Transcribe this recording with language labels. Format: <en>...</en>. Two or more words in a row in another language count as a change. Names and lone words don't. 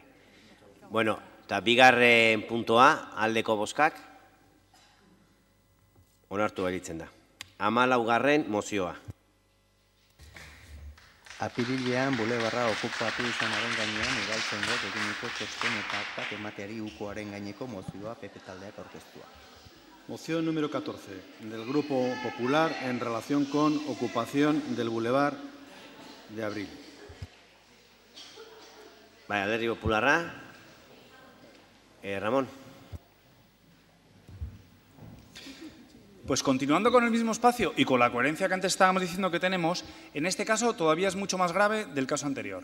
<eu>Bueno, eta bigarren puntoa, aldeko bozkak, onartu beritzen da. 14. mozioa. Apirilean bulebarra okupatu izanaren gainean udaltzaingo eginiko txosten eta aktak emateari ukoaren gaineko mozioa PP taldeak aurkeztua.</eu> <es>Moción número 14 del Grupo Popular en relación con ocupación del bulevar de abril. Vale,</es> <eu>Alderdi Popularra. Ramón.</eu> <es>Pues continuando con el mismo espacio y con la coherencia que antes estábamos diciendo que tenemos, en este caso todavía es mucho más grave del caso anterior.</es>